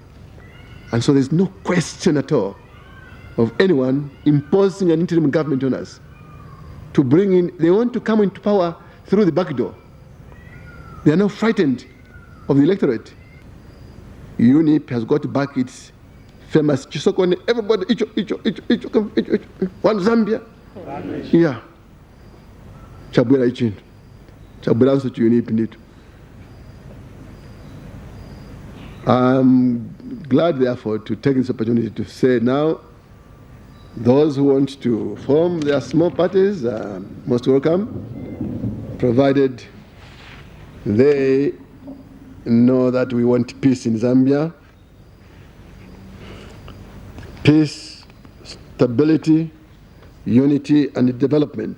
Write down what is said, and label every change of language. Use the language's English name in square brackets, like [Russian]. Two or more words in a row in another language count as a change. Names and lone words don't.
[English] And so there's no question at all of anyone imposing an interim government on us to bring in. They want to come into power through the back door. They are not frightened of the electorate. UNIP has got back its famous Chisokone, everybody, one Zambia. [Nyanja] Yeah. Chabwera ichin. [English] Chabwera answer to UNIP indeed. I'm glad, therefore, to take this opportunity to say now, those who want to form their small parties are most welcome, provided they know that we want peace in Zambia, peace, stability, unity, and development.